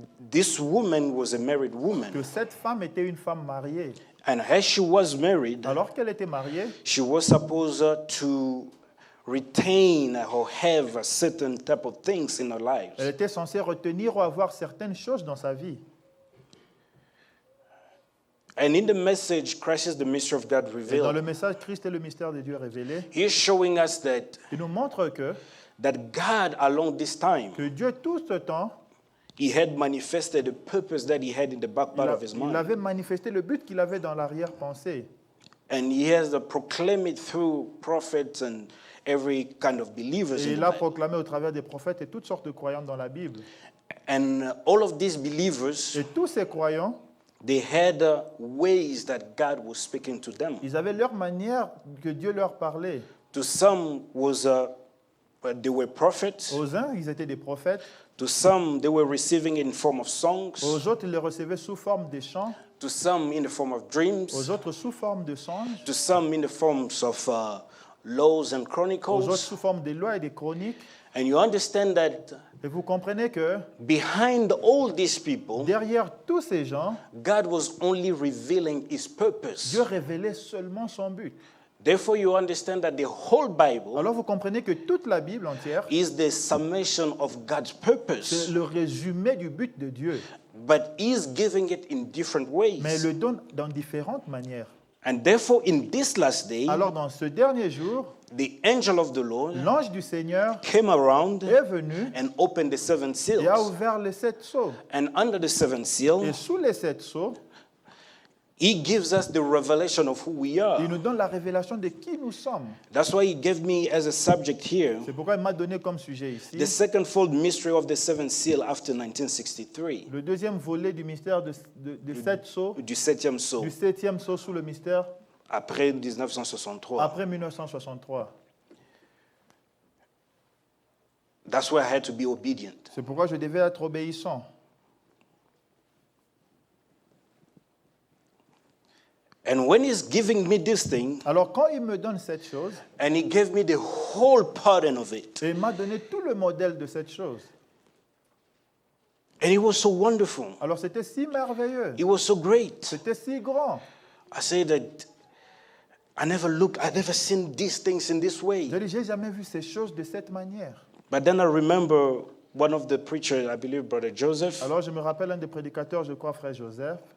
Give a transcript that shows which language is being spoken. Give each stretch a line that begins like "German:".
English: this woman was a married woman,
French: cette femme était une femme mariée.
English: and as she was married,
French: Alors qu'elle était mariée,
English: she was supposed to retain or have a certain type of things in her lives.
French: elle était censée retenir ou avoir certaines choses dans sa vie.
English: And in the message, Christ is the mystery of God
French: Et dans
English: revealed.
French: le message Christ est le mystère de Dieu révélé,
English: He's showing us
French: il nous montre que
English: God along this time,
French: Dieu tout ce temps,
English: he had manifested the purpose that he had in the back part of his
French: il
English: mind.
French: avait manifesté le but qu'il avait dans l'arrière-pensée.
English: And he has proclaimed it through prophets and every kind of believers
French: Et
English: in
French: il
English: the
French: a
English: Bible.
French: proclamé au travers des prophètes et toutes sortes de croyants dans la Bible.
English: And all of these believers,
French: Et tous ces croyants,
English: they had ways that God was speaking to them.
French: ils avaient leur manière que Dieu leur parlait.
English: To some was they were prophets.
French: Aux uns, ils étaient des prophètes.
English: To some, they were receiving in form of songs.
French: Aux autres, ils les recevaient sous forme de chants.
English: To some, in the form of
French: Aux
English: dreams.
French: autres, sous forme de songes.
English: To some, in the forms of laws and
French: Aux autres,
English: chronicles.
French: sous forme des lois et des chroniques.
English: And you understand that
French: Et vous comprenez que
English: behind all these people,
French: derrière tous ces gens,
English: God was only revealing his purpose.
French: Dieu révélait seulement son but.
English: Therefore, you understand that the whole Bible
French: Alors vous comprenez que toute la Bible entière,
English: is the summation of God's
French: c'est
English: purpose,
French: le résumé du but de Dieu.
English: but he's giving it in different ways.
French: Mais il le donne dans différentes manières.
English: And therefore, in this last day,
French: Alors dans ce dernier jour,
English: the angel of the Lord
French: l'ange du Seigneur
English: came around
French: est venu
English: and opened the seven
French: et a
English: seals.
French: ouvert les 7 sceaux.
English: And under the seventh seal,
French: Et sous les 7 sceaux,
English: he gives us the revelation of who we
French: il
English: are.
French: nous donne la révélation de qui nous sommes.
English: That's why he gave me as a subject here
French: C'est pourquoi il m'a donné comme sujet
English: the
French: ici
English: second fold mystery of the seventh seal after 1963,
French: le deuxième volet du mystère de 7 sceaux, du septième sceau, du 7e sceau sous le mystère après 1963. après 1963.
English: That's why I had to be obedient.
French: C'est pourquoi je devais être obéissant.
English: And when he's giving me this thing,
French: Alors quand il me donne cette chose,
English: and he gave me the whole pattern of it,
French: et il m'a donné tout le modèle de cette chose.
English: and it was so wonderful.
French: Alors c'était si merveilleux,
English: It was so great.
French: c'était si grand.
English: I say that I never seen these things in this way.
French: Je dis, j'ai jamais vu ces choses de cette manière.
English: But then I remember one of the preachers, I believe Brother Joseph,
French: Alors je me rappelle un des prédicateurs, je crois frère Joseph,